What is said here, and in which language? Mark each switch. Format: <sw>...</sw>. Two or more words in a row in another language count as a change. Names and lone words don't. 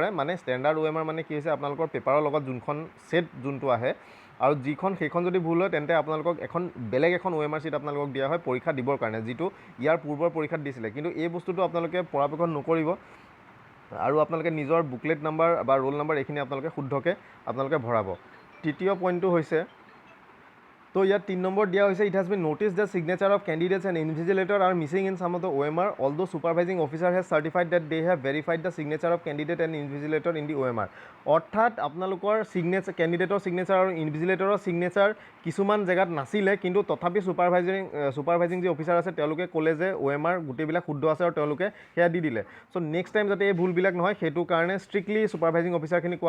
<as>মানে ষ্টেণ্ডাৰ্ড OMR মানে কি হৈছে, আপোনালোকৰ পেপাৰৰ লগত যোনখন ছেট যোনটো আহে, আৰু সেইখন যদি ভুল হয়, তেন্তে আপোনালোকক বেলেগ এখন</as> <en>OMR sheet</en> <as>আপোনালোকক দিয়া হয় পৰীক্ষা দিবৰ কাৰণে, যিটো ইয়াৰ পূৰ্বৰ পৰীক্ষাত দিছিলে। কিন্তু এই বস্তুটো আপোনালোকে পৰাপক্ষত নকৰিব, আৰু আপোনালোকে নিজৰ</as> <en>booklet number</en> <as>বা</as> <en>roll number</en> <as>এইখিনি আপোনালোকে শুদ্ধকৈ আপোনালোকে ভৰাব। তৃতীয় পইণ্টটো হৈছে, তো তো ইয়াত 3 নম্বৰ দিয়া হৈছে</as> <en>It has been noticed the signature of candidates and invigilator are missing in some of the OMR although supervising officer has certified that they have verified the signature of candidate and invigilator in the OMR</en> <as>অৰ্থাৎ আপোনালোকৰ সিগনেচাৰ ক্যান্ডিডেটৰ সিগনেচাৰ আৰু ইনভিজিলেটৰৰ সিগনেচাৰ কিছুমান জেগাত নাছিলে কিন্তু তথাপি সুপাৰভাইজিং যি অফিচাৰ আছে তেওঁলোকে ক'লে যে OMR গোটেইবিলাক শুদ্ধ আছে আৰু তেওঁলোকে সেয়া দি দিলে</as> <en>so next time</en> <as>যাতে এই ভুলবিলাক নহয় সেইটো কাৰণে</as> <en>strictly supervising</en> <as>অফিচাৰখিনি কোৱা</as>